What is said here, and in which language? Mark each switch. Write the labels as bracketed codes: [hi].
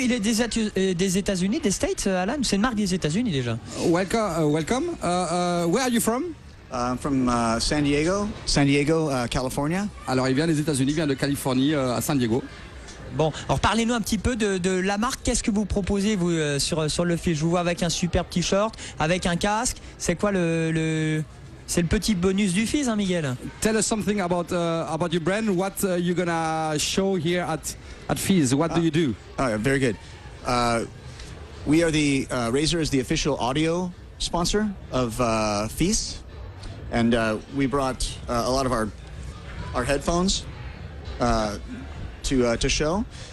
[fr] Il est des États-Unis, des States, Alan. C'est une marque des États-Unis déjà. [en] Welcome. Where are you from? I'm from San Diego, California. [fr] Alors, il vient des États-Unis, il vient de Californie, à San Diego. Bon, alors parlez-nous un petit peu de la marque. Qu'est-ce que vous proposez vous sur le fil? Je vous vois avec un superbe t-shirt, avec un casque. C'est quoi c'est le petit bonus du FIS, Miguel. [en] Tell us something about your brand. What you're gonna show here at FIS? What do you do? Very good. We are Razer is the official audio sponsor of FIS, and we brought a lot of our headphones to show.